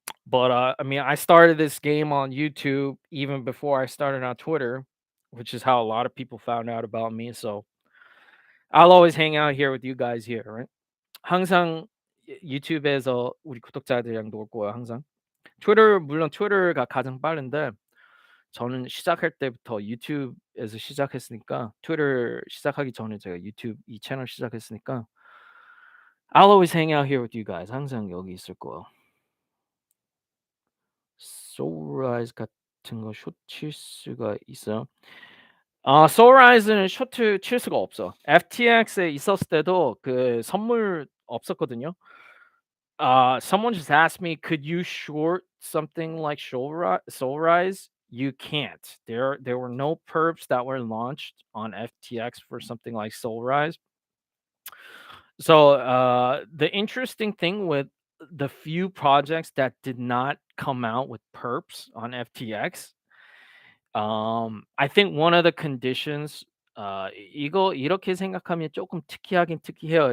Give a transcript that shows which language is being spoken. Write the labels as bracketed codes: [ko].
[en] But I mean, I started this game on YouTube even before I started on Twitter, which is how a lot of people found out about me. So I'll always hang out here with you guys here, right? [ko] 항상 유튜브에서 우리 구독자들이랑 놀 거예요, 항상. 물론 트위터가 가장 빠른데 저는 시작할 때부터 유튜브에서 시작했으니까 트위터 시작하기 전에 제가 유튜브 이 채널 시작했으니까 I'll always hang out here with you guys. 항상 여기 있을 거예요. 소울라이즈 같은 거 숏 칠 수가 있어요? 소울라이즈는 숏을 칠 수가 없어. FTX에 있었을 때도 그 선물 없었거든요. [en] Someone just asked me, "Could you short something like Soulrise?" You can't. There were no perps that were launched on FTX for something like Soulrise. So the interesting thing with the few projects that did not come out with perps on FTX, I think one of the conditions 이거 이렇게 생각하면 조금 특이하긴 특이해요.